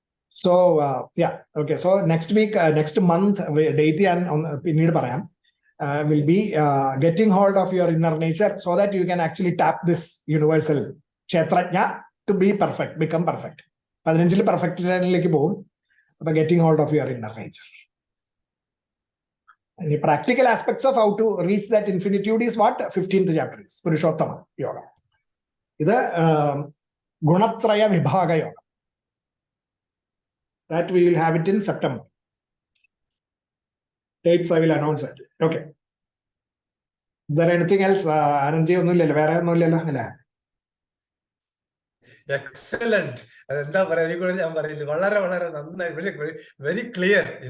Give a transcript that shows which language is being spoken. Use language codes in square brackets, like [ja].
[en] So yeah, okay, so next week, next month, date [ml] pinnid parayam, [en] will be getting hold of your inner nature so that you can actually tap this universal kshetrajna to be perfect, become perfect. [ml] 15 പെർഫെക്റ്റിലേക്ക് പോകും. [en] അപ്പൊ getting hold of your inner nature. ഇനി practical aspects of how to reach that infinitude is what 15th chapter is പുരുഷോത്തമ യോഗം. [ml] ഇത് ഗുണത്രയ വിഭാഗ യോഗം. [en] That we will have it in September. Dates I will announce it. Okay. Is there anything else? [ml] Anandji, ഒന്നുമില്ലല്ലോ, വേറെ ഒന്നുമില്ലല്ലോ അല്ലേ? [en] Excellent. [ml] അതെന്താ പറയാ, ഞാൻ പറയില്ല, വളരെ വളരെ നന്നായി, [en] Very clear.